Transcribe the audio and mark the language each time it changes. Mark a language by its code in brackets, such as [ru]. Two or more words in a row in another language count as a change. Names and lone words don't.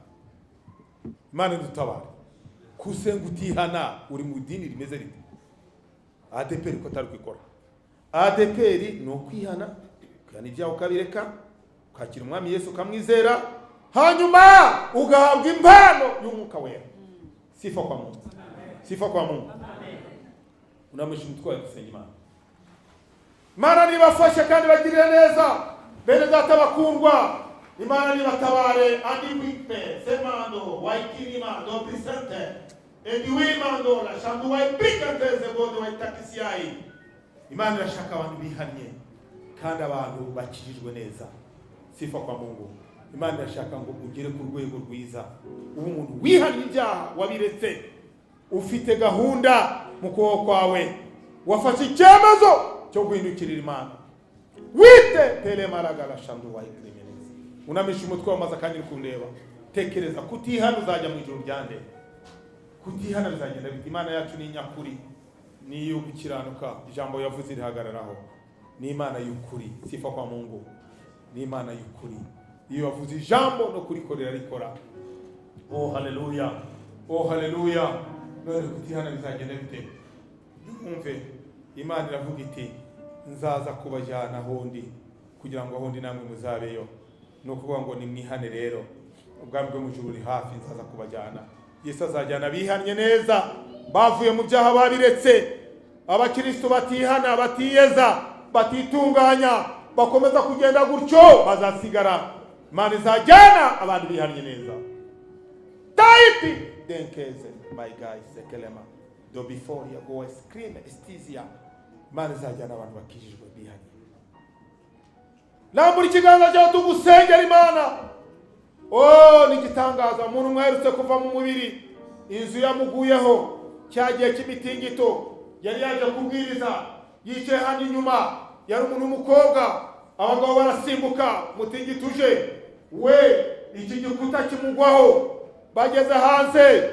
[rw] Imana idutabare. Kusenga utihana uri mu dini rimeze rite? ADPR ko atari kwikora. ADPR ni ukwihana, kandi ibyaha ukabireka, ukakira umwami Yesu ukamwizera, hanyuma ugahabwa impano y'umwuka wera. [sw] Sifa kwa Mungu. Sifa kwa Mungu. [rw] Unamwishi mtwaye gusenga Imana. Imana nibafashe kandi bagirire neza bene data bakundwa. Imana nibatabare andi wipe semando waikirima do presente ediwimando la shandu waipikanteze bodo waitakisiai. Imana irashaka abantu bihanye kandi abantu bakirijwe neza. [sw] Sifa kwa Mungu. [rw] Imana irashaka ngo ugere ku rwego rwiza, umuntu wihanye ibyaha wabiretse, ufite gahunda mu kuboko kwawe, wafashe icyemezo cyo guhindukirira Imana. Wite tele maragala shandu waikirima. Unamisha umutwe wamaze kandi kundeba. Tekereza kutihana uzajya mu ijuru ryande. Kutihana bizagenda biti. Imana yacu ni nyakuri, ni yo gukiranuka. Ijambo yavuze rihagararaho. Ni Imana y'ukuri. [sw] Sifa kwa Mungu. [rw] Ni Imana y'ukuri. Iyo yavuze ijambo no kurikorera rikora. Oh haleluya. Oh haleluya. None kutihana bizagenda bite? Umve Imana iravuga iti nzaza kubajyana hondi kugira ngo hondi namwe muzabeyo. No kuvuga ngo nimwihane rero, ubwami bwo mu ijuru uri hafi, nzaza kubajyana. Yesu azajyana bihanye neza, bavuye mu byaha babiretse. Abakristo batihana, batiyeza, batitunganya, bakomeza kugenda gutyo, bazasigara. Imana izajyana abantu bihanye neza. Taipi denkeze my guys sekelema do before you go scream estizia. Imana izajyana abantu bakijijwe bihanye. Lambura ikiganza cyawe tugusengera Imana. Oh nigitangaza, umuntu mwerutse kuva mu mubiri, inzu yamuguyeho, cyagiye cy'imitingito, yari yaje kubwiriza, yicaye hano inyuma, yari umuntu w'umukobwa, abagabo barasimbuka, umutingito uje, we iki gikuta kimugwaho, bageze hanze.